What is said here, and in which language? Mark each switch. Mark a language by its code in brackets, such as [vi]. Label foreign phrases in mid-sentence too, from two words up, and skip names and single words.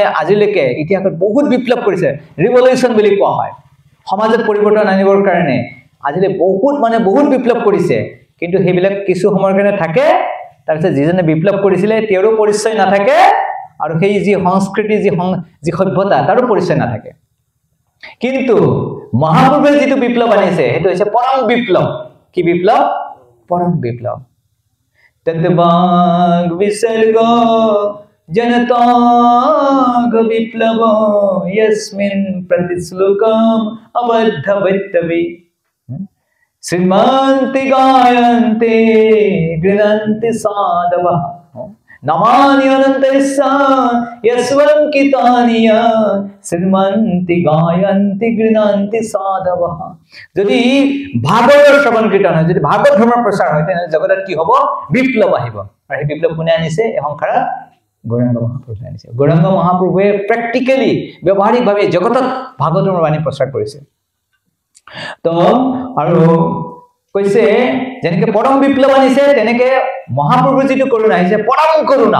[as] আজিলৈকে ইতিহাসত বহুত বিপ্লৱ কৰিছে ৰিভলিউচন বুলি কোৱা হয় সমাজত পৰিৱৰ্তন আনিবৰ কাৰণে আজিলৈ বহুত বিপ্লৱ কৰিছে কিন্তু সেইবিলাক কিছু সময়ৰ কাৰণে থাকে তাৰপিছত যিজনে বিপ্লৱ কৰিছিলে তেওঁৰো পৰিচয় নাথাকে আৰু সেই যি সংস্কৃতি যি সভ্যতা তাৰো পৰিচয় নাথাকে কিন্তু মহাপ্ৰভুৱে যিটো বিপ্লৱ আনিছে সেইটো হৈছে পৰম বিপ্লৱ কি বিপ্লৱ পৰম বিপ্লৱ [sa] তদ্বাগ বিসর্গ জনতাগ বিপ্লব यस्मिन् प्रतिश्लोकम अबद्धवत्तवे श्रीमन्ति गायन्ते गृह्णन्ति साधवः नमानि अनन्तरिस्सा यस्वङ्कितानि श्रीमन्ति गायन्ति गृह्णन्ति साधवः [as] যদি ভাগৱতৰ শ্ৰৱণ কীৰ্তন হয় যদি ভাগৱত ধৰ্মৰ প্ৰচাৰ হয় তেনে জগতত কি হ'ব বিপ্লৱ আহিব আৰু এই বিপ্লৱ কোনে আনিছে এই সংসাৰত গৌৰাঙ্গ মহাপ্ৰভুৱে আনিছে। গৌৰাঙ্গ মহাপ্ৰভুৱে প্ৰেক্টিকেলি ব্যৱহাৰিকভাৱে জগতত ভাগৱতৰ বাণী প্ৰচাৰ কৰিছে। তো আৰু কৈছে যেনেকে পৰম বিপ্লৱ আনিছে তেনেকে মহাপ্ৰভুৰ যিটো কৰোণা আহিছে পৰম কৰোণা।